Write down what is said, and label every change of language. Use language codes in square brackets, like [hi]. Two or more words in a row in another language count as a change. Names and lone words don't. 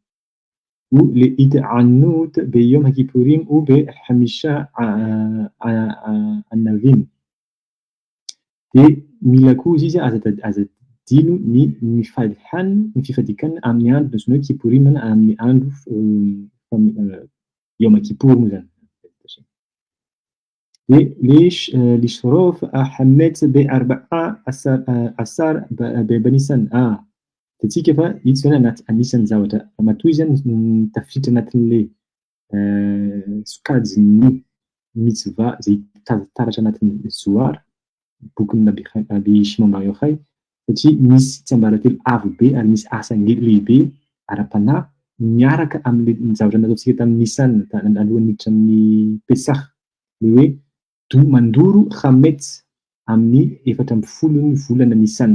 [he] או לא להתענות ביום הכיפורים או בחמישה עינויים. [mg] De mila koa izy azadino ny mifaly hanina, ny fifadikanana amin'ny andro antsoina hoe kipurim na amin'ny andro [he] יום כיפור [mg] moa zany. [he] לשרוף חמץ בארבעה עשר בניסן [mg] tatsika fa ito zany anaty anisan'ny zavatra matoy zany tafiditra anatin'le sokajiny mitzvah zay taratra anatin'ny zoar bokin'ny Nabi Shimon Bar Yochai satria misy tsiambaratelo avo be ary misy asa lehibe ara-panahy miaraka amin'ny zavatra nataontsika tamin'ny Nisan alohan'ny miditra amin'ny Pesach le hoe mandoro Hametz amin'ny 14 volana Nisan.